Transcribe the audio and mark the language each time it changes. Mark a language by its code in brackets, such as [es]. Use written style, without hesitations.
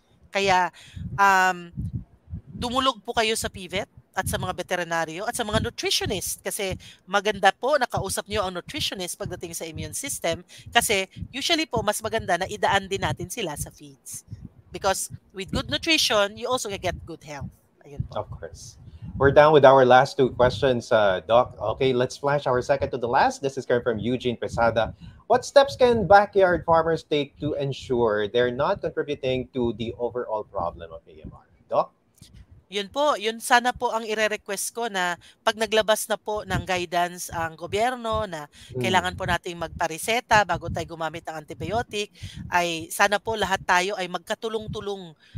[tl] Kaya dumulog po kayo sa PVET at sa mga veterinaryo at sa mga nutritionist kasi maganda po nakausap niyo ang nutritionist pagdating sa immune system kasi usually po mas maganda na idaan din natin sila sa feeds. [en] Because with good nutrition, you also get good health. [tl] Ayun po. Of course. We're down with our last two questions, Doc. Okay, let's flash our second to the last. This is coming from Eugene Presada. What steps can backyard farmers take to ensure they're not contributing to the overall problem of AMR? Doc? Yun po, yun sana po ang ire-request ko na pag naglabas na po ng guidance ang gobyerno na kailangan po nating magpareseta bago tayo gumamit ng antibiotic, ay sana po lahat tayo ay magkatulong-tulong.